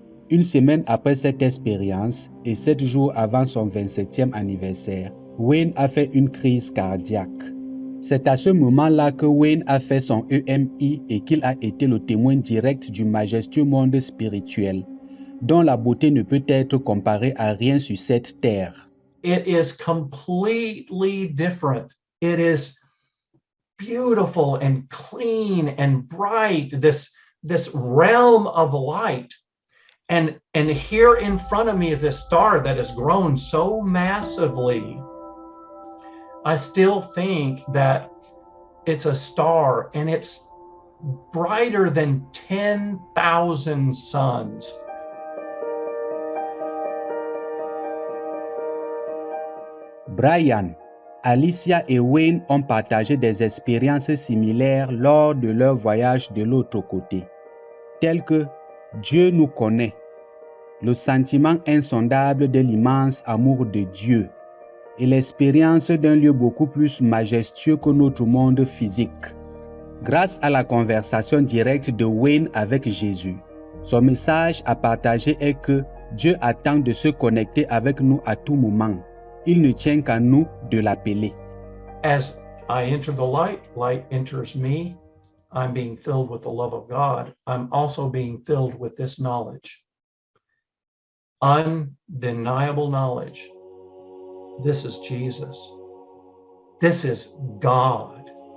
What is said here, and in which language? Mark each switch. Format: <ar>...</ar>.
<fr>Une semaine après cette expérience et 7 jours avant son 27e anniversaire, Wayne a fait une crise cardiaque. C'est à ce moment-là que Wayne a fait son EMI et qu'il a été le témoin direct du majestueux monde spirituel, dont la beauté ne peut être comparée à rien sur cette terre.</fr> <en>It is completely different. It is beautiful and clean and bright, this realm of light. And here in front of me is this star that has grown so massively. I still think that it's a star and it's brighter than 10,000 suns.</en> <fr>Brian, Alicia et Wayne ont partagé des expériences similaires lors de leur voyage de l'autre côté, telles que Dieu nous connaît, le sentiment insondable de l'immense amour de Dieu et l'expérience d'un lieu beaucoup plus majestueux que notre monde physique. Grâce à la conversation directe de Wayne avec Jésus, son message à partager est que Dieu attend de se connecter avec nous à tout moment. Il ne tient qu'à nous de l'appeler.</fr> <en>As I enter the light, light enters me. I'm being filled with the love of God. I'm also being filled with this knowledge. Undeniable knowledge. This is Jesus. This is God.</en>